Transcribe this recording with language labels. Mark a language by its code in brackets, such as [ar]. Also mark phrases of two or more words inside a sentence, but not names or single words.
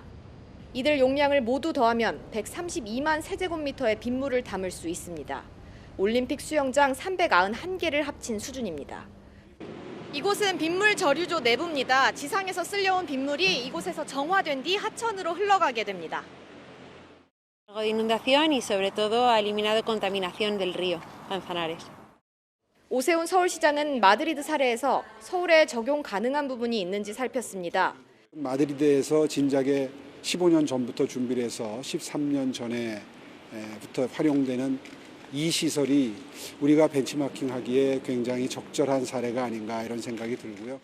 [ko] 이들 용량을 모두 더하면 132만 세제곱미터의 빗물을 담을 수 있습니다. 올림픽 수영장 391개를 합친 수준입니다. 이곳은 빗물 저류조 내부입니다. 지상에서 쓸려온 빗물이 이곳에서 정화된 뒤 하천으로 흘러가게 됩니다. [es] inundación y sobre todo ha eliminado contaminación del río Manzanares. [ko] 오세훈 서울시장은 마드리드 사례에서 서울에 적용 가능한 부분이 있는지 살폈습니다. 마드리드에서 진작에 15년 전부터 준비를 해서 13년 전에부터 활용되는 이 시설이 우리가 벤치마킹하기에 굉장히 적절한 사례가 아닌가 이런 생각이 들고요.